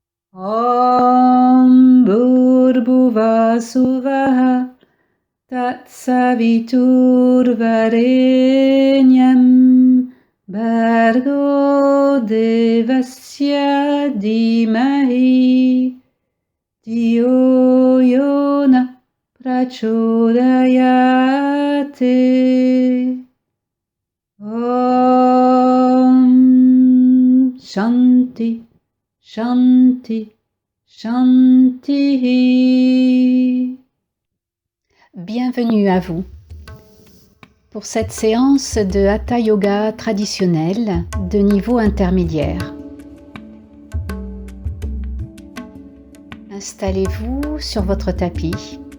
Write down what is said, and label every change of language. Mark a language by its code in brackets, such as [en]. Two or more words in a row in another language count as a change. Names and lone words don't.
[sa] Om Bhurbhuvasuvaha Tatsaviturvarenyam Bhargo Devasya Dhimahi Dhiyo Yona Prachodayate. Om Shanti Shanti Shanti. [fr] Bienvenue à vous pour cette séance de Hatha Yoga traditionnel de niveau intermédiaire. Installez-vous sur votre tapis.